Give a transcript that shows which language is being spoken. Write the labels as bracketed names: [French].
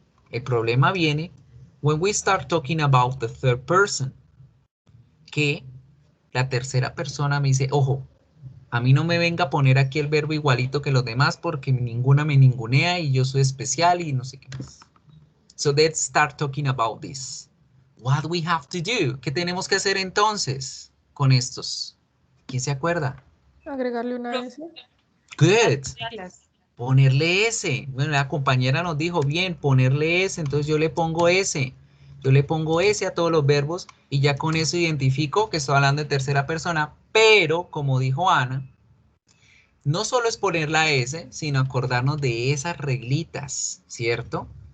[Spanish] El problema viene [English] when we start talking about the third person. [Spanish] Que la tercera persona me dice, ojo, a mí no me venga a poner aquí el verbo igualito que los demás porque ninguna me ningunea y yo soy especial y no sé qué más. [English] So let's start talking about this. What we have to do? [Spanish] ¿Qué tenemos que hacer entonces con estos? ¿Quién se acuerda? Agregarle una S. [English] Good. [Spanish] Ponerle S. Bueno, la compañera nos dijo, bien, ponerle S, entonces yo le pongo S. Yo le pongo S a todos los verbos y ya con eso identifico que estoy hablando de tercera persona, pero como dijo Ana, no solo es poner la S, sino acordarnos de esas reglitas, ¿cierto?